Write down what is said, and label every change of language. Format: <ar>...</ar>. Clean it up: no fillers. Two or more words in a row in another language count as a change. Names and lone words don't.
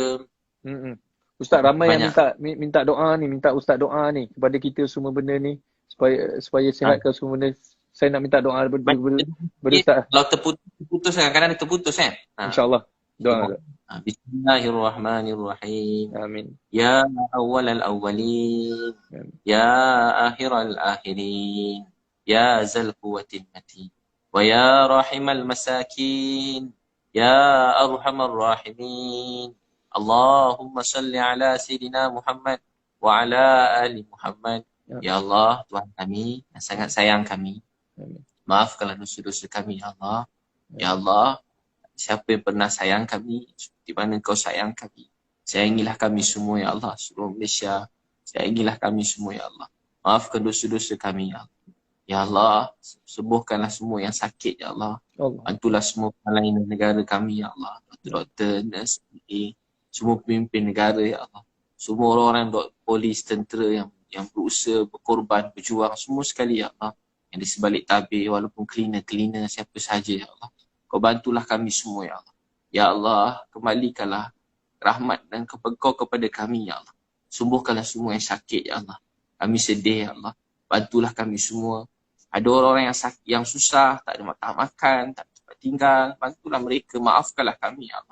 <ms>Ustaz ramai banyak yang minta doa ni, minta Ustaz doa ni kepada kita semua benda ni supaya sihatkan semua benda. Saya nak minta doa daripada Ustaz. Kalau terputus kadang-kadang terputus kan. InsyaAllah. Doa.</ms> <ar>بسم الله الرحمن الرحيم. Amin. يا أول الأولين. Amin. يا آخر الآخرين يا ذا القوة المتين. ويا راحم المساكين يا أرحم الراحمين. اللهم صل على سيدنا محمد وعلى آل محمد.</ar> <ms>Ya Allah, Tuhan kami yang sangat sayang kami. Amin. Maafkanlah dosa-dosa kami, ya Allah. Ya Allah, siapa yang pernah sayang kami, seperti mana kau sayang kami. Sayangilah kami semua, ya Allah. Seluruh Malaysia, sayangilah kami semua, ya Allah. Maafkan dosa-dosa kami, ya Allah. Ya Allah, sembuhkanlah semua yang sakit, ya Allah. Bantulah semua pelayan negara kami, ya Allah. Doktor, nurse, semua pemimpin negara, ya Allah. Semua orang-orang polis, tentera yang berusaha, berkorban, berjuang, semua sekali, ya Allah. Yang di sebalik tabir, walaupun cleaner, siapa sahaja, ya Allah. Kau bantulah kami semua, ya Allah. Ya Allah, kembalikanlah rahmat dan kau kepada kami, ya Allah. Sembuhkanlah semua yang sakit, ya Allah. Kami sedih, ya Allah. Bantulah kami semua. Ada orang-orang yang sakit, yang susah, tak ada makan, tak ada tempat tinggal. Bantulah mereka, maafkanlah kami, ya Allah.</ms>